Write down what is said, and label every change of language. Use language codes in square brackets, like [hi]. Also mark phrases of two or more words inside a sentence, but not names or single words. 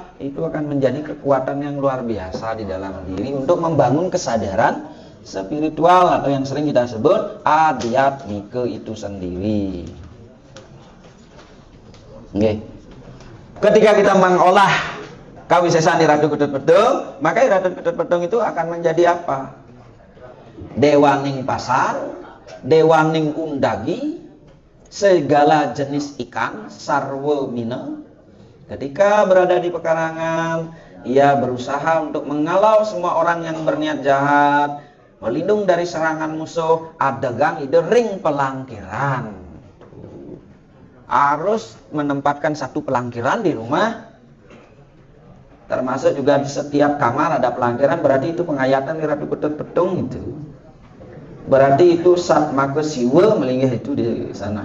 [id] Itu akan menjadi kekuatan yang luar biasa di dalam diri untuk membangun kesadaran spiritual atau yang sering kita sebut adhyatmika itu sendiri. Ketika kita mengolah kawisesan Iratu Ketut Pedung, maka Iratu Ketut Pedung itu akan menjadi apa? [ban] Dewaning pasar, dewaning undagi, [id] segala jenis ikan, [ban] sarwa mina. [id] Ketika berada di pekarangan, ia berusaha untuk mengalau semua orang yang berniat jahat, melindung dari serangan musuh, [ban] adegang ide ring pelangkiran. [id] Harus menempatkan satu pelangkiran di rumah, termasuk juga di setiap kamar ada pelangkiran. Berarti itu penghayatan Iratu Ketut Pedung itu. Berarti itu Satmaka Siwa melinggih itu di sana.